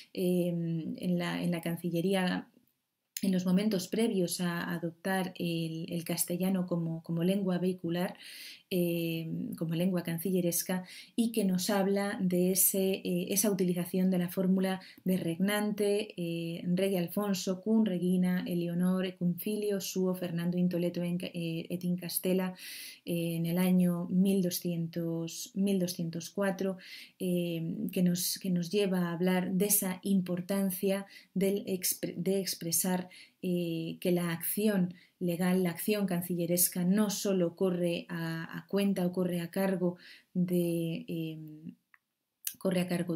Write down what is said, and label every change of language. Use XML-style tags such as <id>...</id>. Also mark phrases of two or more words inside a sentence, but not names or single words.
<es>en la Cancillería en los momentos previos a adoptar el castellano como lengua vehicular, como lengua cancilleresca, y que nos habla de esa utilización de la fórmula de</es> <la>regnante, rege Alfonso, cum regina Eleonor, cum filio suo Fernando in Toledo et in Castella,</la> <es>en el año 1204, que nos lleva a hablar de esa importancia de expresar que la acción legal, la acción cancilleresca, no solo corre a cuenta o corre a cargo de corre a cargo</es>